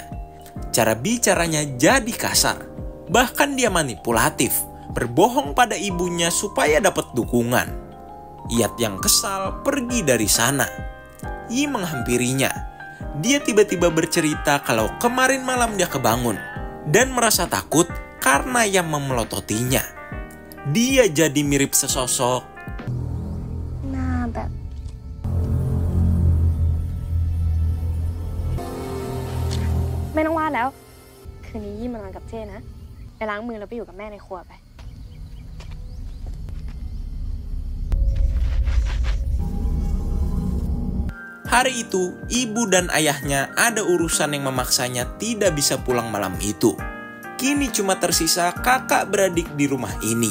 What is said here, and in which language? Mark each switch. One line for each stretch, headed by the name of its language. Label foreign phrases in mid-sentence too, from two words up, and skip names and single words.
Indonesian: Cara bicaranya jadi kasar, bahkan dia manipulatif, berbohong pada ibunya supaya dapat dukungan. Yat yang kesal pergi dari sana. Yi menghampirinya. Dia tiba-tiba bercerita kalau kemarin malam dia kebangun dan merasa takut karena Yam memelototinya. Dia jadi mirip sesosok.
Thai: หน้าแบบไม่ต้องวาดแล้ว คืนนี้ยี่มานอนกับเจ้นะ ไปล้างมือแล้วไปอยู่กับแม่ในครัวไป
Indonesian: Hari itu, ibu dan ayahnya ada urusan yang memaksanya tidak bisa pulang malam itu. Kini cuma tersisa kakak beradik di rumah ini.